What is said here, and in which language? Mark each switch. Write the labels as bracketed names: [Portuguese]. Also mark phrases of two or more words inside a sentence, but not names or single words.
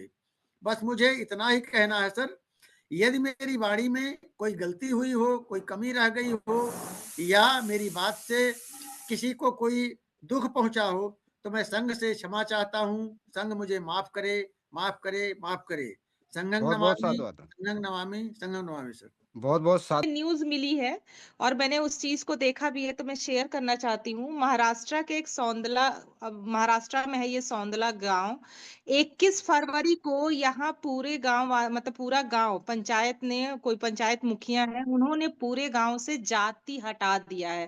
[Hindi] बस मुझे इतना ही कहना है सर। यदि मेरी वाणी में कोई गलती हुई हो, कोई कमी रह गई हो या मेरी बात से किसी को कोई दुःख पहुँचा हो, तो मैं संघ से क्षमा चाहता हूँ। संघ मुझे माफ़ करे, माफ़ करे, माफ़ करे। संघं बहुत-बहुत नमामि, साधुवाद। [Pali] संघं नमामि, संघं नमामि सर। [Hindi] बहुत-बहुत सा न्यूज़ मिली है और मैंने उस चीज़ को देखा भी है, तो मैं शेयर करना चाहती हूँ। महाराष्ट्र के एक महाराष्ट्र में है ये सौंदला गाँव। 21 फरवरी को यहाँ पूरे गाँव मतलब पूरा गाँव पंचायत ने कोई पंचायत मुखिया है, उन्होंने पूरे गाँव से जाति हटा दिया है।